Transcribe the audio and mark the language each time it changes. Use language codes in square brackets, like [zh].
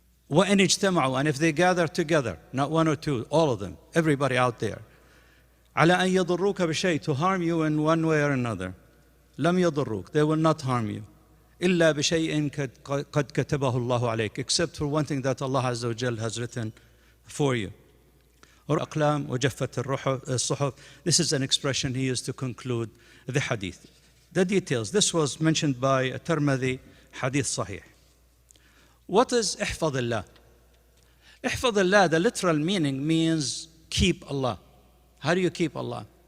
[ar] وَإِنْ اجْتَمَعُوا, [en] and if they gather together, not one or two, all of them, everybody out there, [ar] على أن يضروك بشيء, [en] to harm you in one way or another, [ar] لم يضروك, [en] they will not harm you. [ar] إلا بشيء قد كتبه الله عليك, [en] except for one thing that Allah Azza wa Jal has written for you. Or [ar] أقلام وجفت الصحف. [en] This is an expression he used to conclude the hadith. The details. This was mentioned by Tirmidhi, hadith sahih. What is [ar] احفظ الله? احفظ الله, [en] the literal meaning means keep Allah. How do you keep Allah?